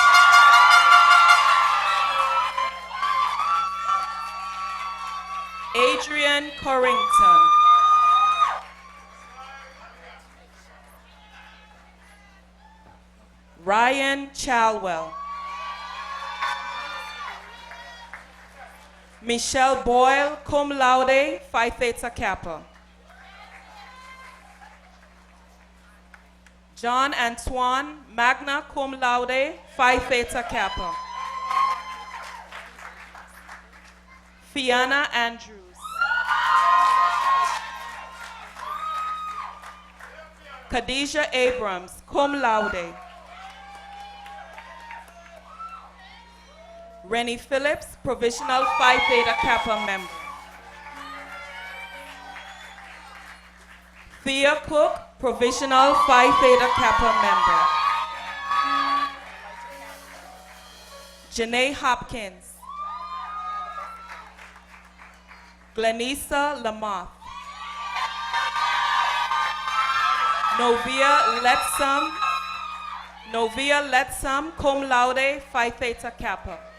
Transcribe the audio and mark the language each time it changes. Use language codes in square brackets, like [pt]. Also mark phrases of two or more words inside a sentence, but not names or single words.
[en] Adrian Corrington. Ryan Chalwell. Michelle Boyle, [la] cum laude, [en] Phi Theta Kappa. John Antoine, [la] magna cum laude, [en] Phi Theta Kappa. Fiona Andrews. Khadijah Abrams, [la] cum laude. [en] Rennie Phillips, provisional Phi Theta Kappa member. Thea Cook, provisional Phi Theta Kappa member. Janae Hopkins. Glenisa Lamoth. Novia Letsam, [la] cum laude, [en] Phi Theta Kappa.